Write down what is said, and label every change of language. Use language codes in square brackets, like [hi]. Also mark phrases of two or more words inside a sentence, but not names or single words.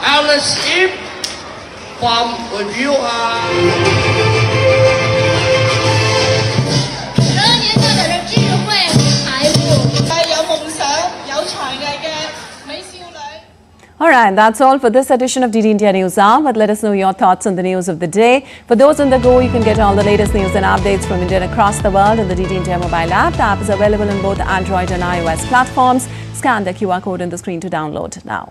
[en] scholarship from reviewer. [yue] 想影響人嘅智慧財富，係有夢想、有才藝嘅美少女。 [en] All right, that's all for this edition of DD India News Hour. But let us know your thoughts on the news of the day. For those on the go, you can get all the latest news and updates from India and across the world on the DD India mobile app. The app is available on both Android and iOS platforms. Scan the QR code on the screen to download now.